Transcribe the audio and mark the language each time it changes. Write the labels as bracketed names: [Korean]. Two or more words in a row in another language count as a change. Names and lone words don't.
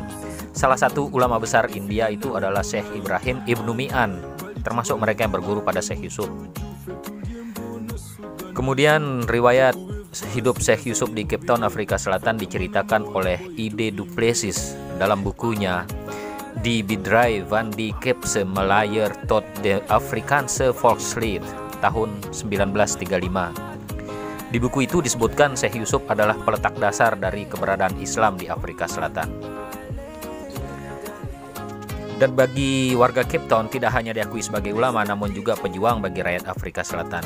[Indonesian] Salah satu ulama besar India itu adalah Syekh Ibrahim Ibnu Mi'an, termasuk mereka yang berguru pada Syekh Yusuf. Kemudian riwayat hidup Syekh Yusuf di Cape Town, Afrika Selatan diceritakan oleh I.D. Du Plessis dalam bukunya Die Bedrijf van die Cape Melayer tot de Afrikaanse Volkslied tahun 1935. Di buku itu disebutkan Syekh Yusuf adalah peletak dasar dari keberadaan Islam di Afrika Selatan. Dan bagi warga Cape Town tidak hanya diakui sebagai ulama namun juga pejuang bagi rakyat Afrika Selatan.